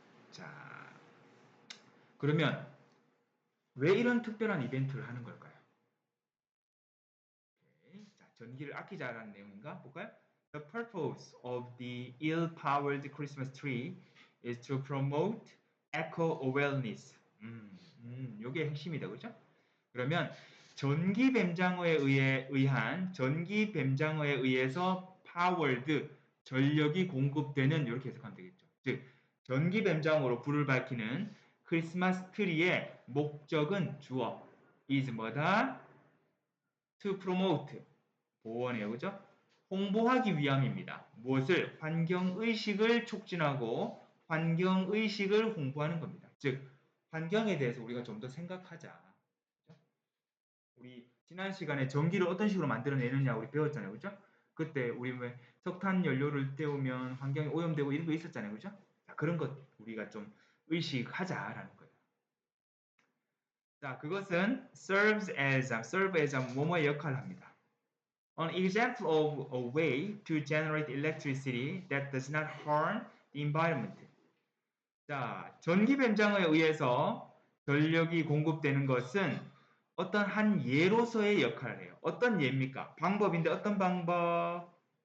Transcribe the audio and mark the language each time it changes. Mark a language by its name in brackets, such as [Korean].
[Korean] 자, 그러면 왜 이런 특별한 이벤트를 하는 걸까요? 오케이. 자, 전기를 아끼자라는 내용인가? 볼까요? [English] The purpose of the ill-powered Christmas tree is to promote eco-awareness. [Korean] 요게 핵심이다, 그죠? 그러면 전기 뱀장어에 의한 전기 뱀장어에 의해서 powered 전력이 공급되는 이렇게 해석하면 되겠죠. 즉 전기 뱀장어로 불을 밝히는 크리스마스 트리의 목적은 주어 is 뭐다? [English] to promote [Korean] 보원해요, 그죠? 홍보하기 위함입니다. 무엇을? 환경의식을 촉진하고 환경의식을 홍보하는 겁니다. 즉 환경에 대해서 우리가 좀 더 생각하자. 그죠? 우리 지난 시간에 전기를 어떤 식으로 만들어내느냐 우리 배웠잖아요, 그죠? 그때 우리 왜 석탄 연료를 때우면 환경이 오염되고 이런 거 있었잖아요, 그죠? 자, 그런 것 우리가 좀 의식하자라는 거예요. 자, 그것은 [English] serve as [Korean] 뭐뭐의 역할을 합니다. [English] An example of a way to generate electricity that does not harm the environment. [Korean] 자, 전기 뱀장어에 의해서 전력이 공급되는 것은 어떤 한 예로서의 역할을 해요. 어떤 예입니까? 방법인데 어떤 방법?